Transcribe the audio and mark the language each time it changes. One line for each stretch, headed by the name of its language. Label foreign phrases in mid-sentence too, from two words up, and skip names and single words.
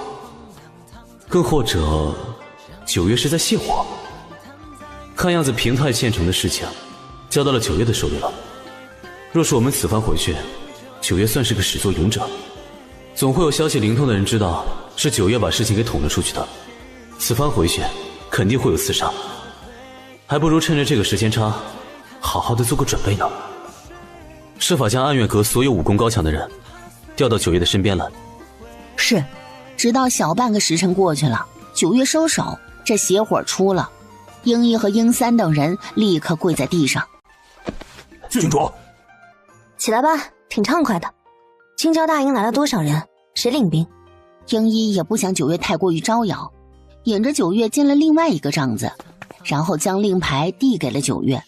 Chinese: 更或者九月是在泄火。看樣子平泰縣城的事情交到了九月的手裡了。若是我們此番回去，九月算是個始作俑者，總會有消息靈通的人知道是九月把事情給捅了出去的。此番回去肯定會有刺殺，還不如趁着這個時間差好好的做個準備呢。設法將暗月閣所有武功高強的人調到九月的身邊來。是。直到小半個時辰過去了，九月收手，這邪火出了，英一和英三等人立刻跪在地上。郡主，起来吧，挺畅快的。青椒大营来了多少人？誰領兵？英一也不想九月太過於招摇，引着九月進了另外一個帳子，然後將令牌遞給了九月。